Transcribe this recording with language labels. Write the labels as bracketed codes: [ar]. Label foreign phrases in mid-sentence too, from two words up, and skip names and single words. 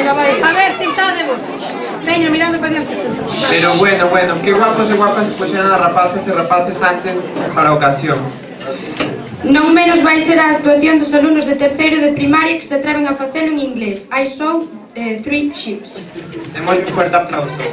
[gl] A ver, sentádevos. Veña, mirando para diante. Pero bueno, qué guapos e guapas se puxeron as rapazas e rapaces antes para a ocasión. Non menos vai ser a actuación dos alumnos de terceiro de primaria que se atreven a facelo en inglés. [en] I saw three ships. [es] Demos un fuerte aplauso.